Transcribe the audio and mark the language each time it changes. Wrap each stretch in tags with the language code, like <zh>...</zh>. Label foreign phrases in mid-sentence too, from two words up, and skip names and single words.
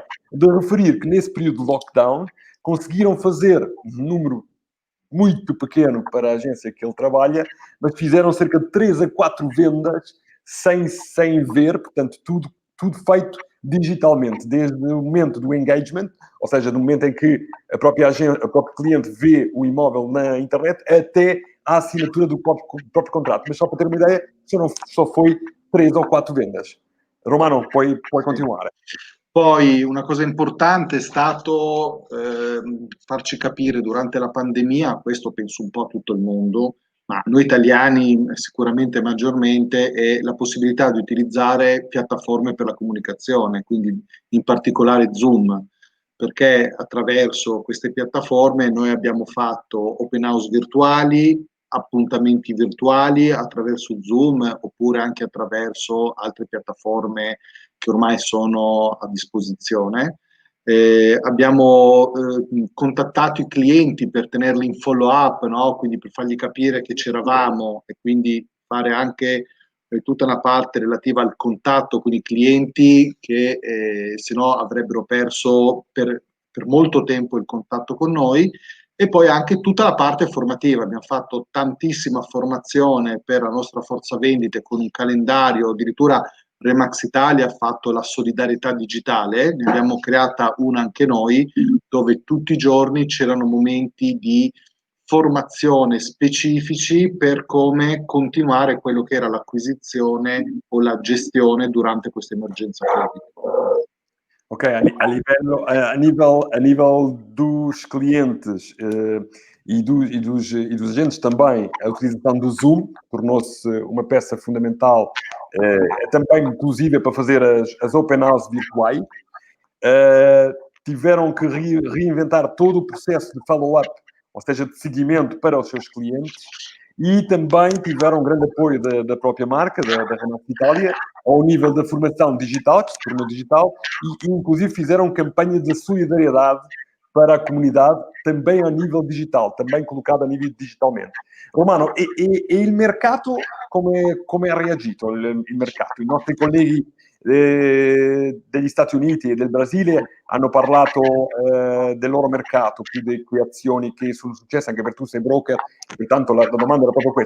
<pt>De referir que nesse período de lockdown conseguiram fazer um número muito pequeno para a agência que ele trabalha, mas fizeram cerca de 3 a 4 vendas sem ver, portanto, tudo feito digitalmente, desde o momento do engagement, ou seja, do momento em que a própria cliente vê o imóvel na internet, até a assinatura do próprio contrato. Mas só para ter uma ideia, só foi 3 o 4 vendas.</pt> <it>Romano, puoi continuare. Poi una cosa importante è stato farci capire durante la pandemia, questo penso un po' a tutto il mondo, ma noi italiani sicuramente maggiormente, è la possibilità di utilizzare piattaforme per la comunicazione, quindi in particolare Zoom, perché attraverso queste piattaforme noi abbiamo fatto</it> <en>open house</en> <it>virtuali, appuntamenti virtuali attraverso Zoom oppure anche attraverso altre piattaforme che ormai sono a disposizione. Abbiamo contattato i clienti per tenerli in</it> <en>follow up,</en> <it>no? Quindi per fargli capire che c'eravamo e quindi fare anche tutta una parte relativa al contatto con i clienti che se no avrebbero perso per molto tempo il contatto con noi. E poi anche tutta la parte formativa, abbiamo fatto tantissima formazione per la nostra forza vendite con un calendario, addirittura Remax Italia ha fatto la solidarietà digitale, ne abbiamo creata una anche noi, dove tutti i giorni c'erano momenti di formazione specifici per come continuare quello che era l'acquisizione o la gestione durante questa emergenza Covid.</it> <pt>Ok, a nível dos clientes e dos agentes também, a utilização do Zoom tornou-se uma peça fundamental, também inclusive para fazer as</pt> <en>open house</en> <pt>virtuais. Tiveram que reinventar todo o processo de</pt> <en>follow-up,</en> <pt>ou seja, de seguimento para os seus clientes, e também tiveram um grande apoio da própria marca, da Remax Itália, ao nível da formação digital, que se tornou digital, e inclusive fizeram campanha de solidariedade para a comunidade, também a nível digital, também colocado a nível digitalmente.</pt> <it>Romano, e il mercato come ha reagito? Il mercato? I nostri colleghi degli Stati Uniti e del Brasile hanno parlato del loro mercato, più di azioni che sono successe, anche perché tu sei broker, e tanto la domanda era proprio questa.</it>